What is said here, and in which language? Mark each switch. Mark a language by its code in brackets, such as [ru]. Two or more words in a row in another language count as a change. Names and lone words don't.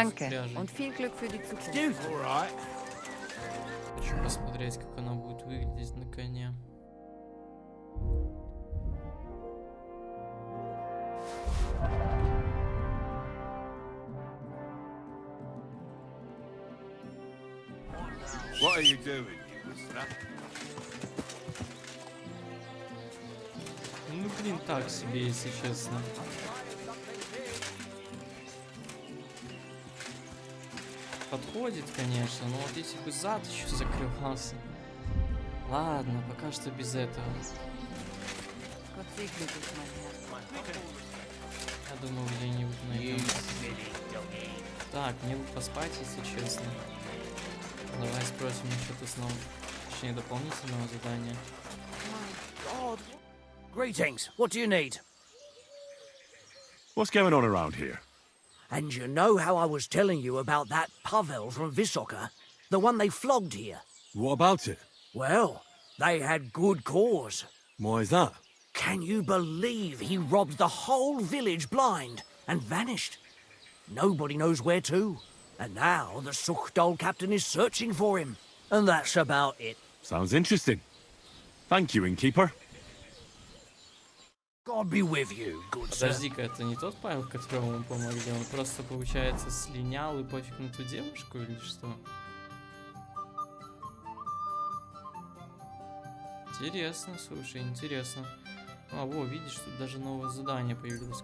[de] Danke [ru] пряжи. [de] und viel Glück für die Zukunft. [en] All right. [ru] Хочу посмотреть, как она будет выглядеть на коне. [en] What are you doing, you listener? [ru] Ну, блин, так себе, если честно. Подходит, конечно, но вот если бы зад еще закрывался. Ладно, пока что без этого. [de] Gott segne dich, mein Herr. [ru] Я думаю, где-нибудь найдем. Так, мне бы поспать, если честно. Давай спросим насчет основного, точнее, дополнительного задания. [en] God. Greetings. What do you need? What's going on around here? And you know how I was telling you about that Pavel from Vysoka? The one they flogged here? What about it? Well, they had good cause. Why is that? Can you believe he robbed the whole village blind and vanished? Nobody knows where to. And now the Suchdol captain is searching for him. And that's about it. Sounds interesting. Thank you, innkeeper. God be with you, good sir. [ru] Подожди-ка, это не тот Павел, которому мы помогли? Он просто, получается, слинял и пофиг на ту девушку или что? Интересно, слушай, интересно. А, во, видишь, тут даже новое задание появилось.